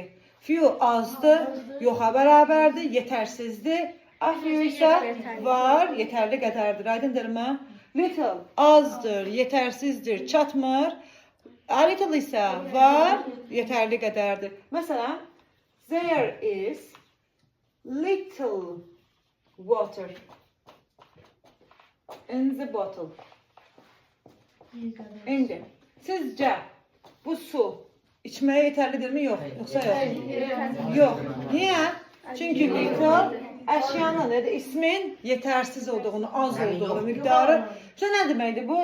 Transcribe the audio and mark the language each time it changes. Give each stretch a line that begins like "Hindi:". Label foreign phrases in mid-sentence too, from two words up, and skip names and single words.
Azerbaijani: Few azdır, yoxa bərabərdir, yetərsizdir.
English: A few
Azerbaijani: isə var, yetərli qədərdir. Aydındır mı? Little azdır, yetərsizdir, çatmır.
English: A little
Azerbaijani: isə var, yetərli qədərdir. Məsələn,
English: there is little water in the bottle.
Azerbaijani: İndi, sizcə bu su içməyə yetərlidirmi, yox? Yoxsa yox? Yox. Niyə? Çünki little əşyanın, ismin yetərsiz olduğunu, az olduğunu, miqdarı. Nə deməkdir bu?